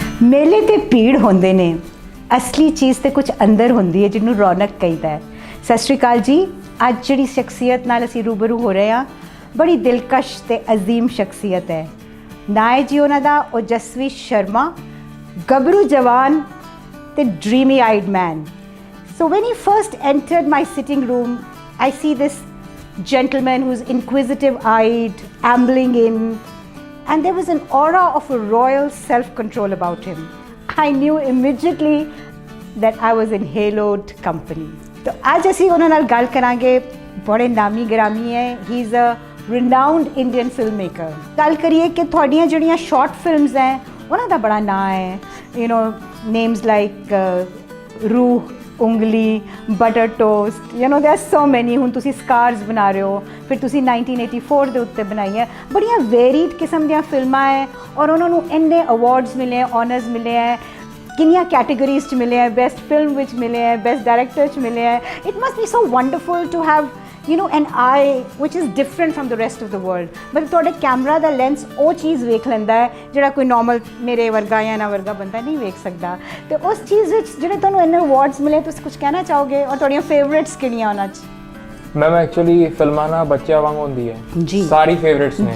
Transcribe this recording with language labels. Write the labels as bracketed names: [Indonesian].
[Punjabi] ਮੇਲੇ ਤੇ ਭੀੜ ਹੁੰਦੇ ਨੇ, ਅਸਲੀ ਚੀਜ਼ ਤੇ ਕੁਝ ਅੰਦਰ ਹੁੰਦੀ ਹੈ ਜਿਹਨੂੰ ਰੌਣਕ ਕਹਿੰਦਾ ਹੈ। ਸਤਿ ਸ਼੍ਰੀ ਅਕਾਲ ਜੀ। ਅੱਜ ਜਿਹੜੀ ਸ਼ਖਸੀਅਤ ਨਾਲ ਅਸੀਂ ਰੂਬਰੂ ਹੋ ਰਹੇ ਹਾਂ, ਬੜੀ ਦਿਲਕਸ਼ ਤੇ ਅਜ਼ੀਮ ਸ਼ਖਸੀਅਤ ਹੈ। ਨਾਂ ਹੈ ਜੀ ਉਹਨਾਂ ਦਾ ਓਜਸਵੀ ਸ਼ਰਮਾ, ਗੱਭਰੂ ਜਵਾਨ ਤੇ [English] Dreamy eyed man. So when he first entered my sitting room, I see this gentleman who's inquisitive-eyed, ambling in, and there was an aura of a royal self-control about him. I knew immediately that I was in haloed company. [Hindi] तो आज [Punjabi] ਅਸੀਂ ਉਹਨਾਂ ਨਾਲ ਗੱਲ ਕਰਾਂਗੇ। ਬੜੇ ਨਾਮੀ ਗ੍ਰਾਮੀ ਹੈ। [English] He is a renowned Indian filmmaker. [Punjabi] ਗੱਲ ਕਰੀਏ ਕਿ ਤੁਹਾਡੀਆਂ ਜਿਹੜੀਆਂ ਸ਼ਾਰਟ ਫਿਲਮਸ ਹੈ ਉਹਨਾਂ ਦਾ ਬੜਾ ਨਾਂ ਹੈ। [English] You know, names like रूह, ਉਂਗਲੀ, butter toast, you know there are so many. [Punjabi] ਹੁਣ ਤੁਸੀਂ ਸਕਾਰਸ ਬਣਾ ਰਹੇ ਹੋ, ਫਿਰ ਤੁਸੀਂ 1984 ਦੇ ਉੱਤੇ ਬਣਾਈ ਹੈ। ਬੜੀਆਂ ਵੇਰੀਡ ਕਿਸਮ ਦੀਆਂ ਫਿਲਮਾਂ ਹੈ ਔਰ ਉਹਨਾਂ ਨੂੰ ਇੰਨੇ ਅਵਾਰਡਸ ਮਿਲੇ ਹੈ, ਔਨਰਸ ਮਿਲੇ ਹੈ, ਕਿੰਨੀਆਂ ਕੈਟੇਗਰੀਜ਼ 'ਚ ਮਿਲੇ ਹੈ, ਬੈਸਟ ਫਿਲਮ ਵਿੱਚ ਮਿਲੇ ਹੈ, ਬੈਸਟ ਡਾਇਰੈਕਟਰ 'ਚ ਮਿਲੇ ਹੈ। [English] It must be so wonderful to have an eye which is different from the rest of the world. [Punjabi] but ਤੁਹਾਡੇ ਕੈਮਰਾ ਦਾ ਲੈਂਸ ਉਹ ਚੀਜ਼ ਵੇਖ ਲੈਂਦਾ ਹੈ ਜਿਹੜਾ ਕੋਈ ਨਾਰਮਲ ਮੇਰੇ ਵਰਗਾ ਜਾਂ ਨਾ ਵਰਗਾ ਬੰਦਾ ਨਹੀਂ ਵੇਖ ਸਕਦਾ। ਤੇ ਉਸ ਚੀਜ਼ ਵਿੱਚ ਜਿਹੜੇ ਤੁਹਾਨੂੰ ਇੰਨੇ ਅਵਾਰਡਸ ਮਿਲੇ, ਤੁਸੀਂ ਕੁਝ ਕਹਿਣਾ ਚਾਹੋਗੇ? ਔਰ ਤੁਹਾਡੀਆਂ ਫੇਵਰੇਟਸ ਕਿਹੜੀਆਂ ਉਹਨਾਂ 'ਚ? ਮੈਮ ਐਕਚੁਅਲੀ ਫਿਲਮਾਂ ਨਾ ਬੱਚਿਆਂ ਵਾਂਗ ਹੁੰਦੀ ਹੈ ਜੀ, ਸਾਰੀ ਫੇਵਰੇਟਸ ਨੇ